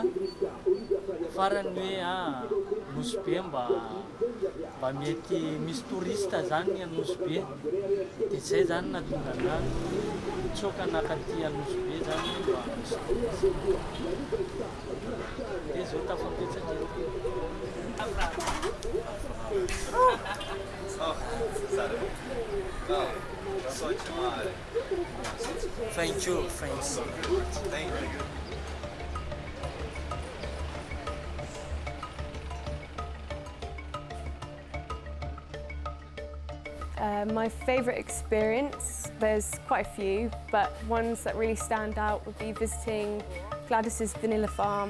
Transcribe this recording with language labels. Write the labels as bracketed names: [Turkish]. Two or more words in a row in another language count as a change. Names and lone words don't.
[Malagasy] Farany hoe Nosy Be mba mety misy touriste zany Nosy Be. Dia zay zany nahatonga anahy tsoka nakaty Nosy Be zany mba misy touriste. Dia zao tafapetraka eto. [English] Thank you. Thanks. Thank you. My favourite experience, there's quite a few, but ones that really stand out would be visiting Gladys's vanilla farm.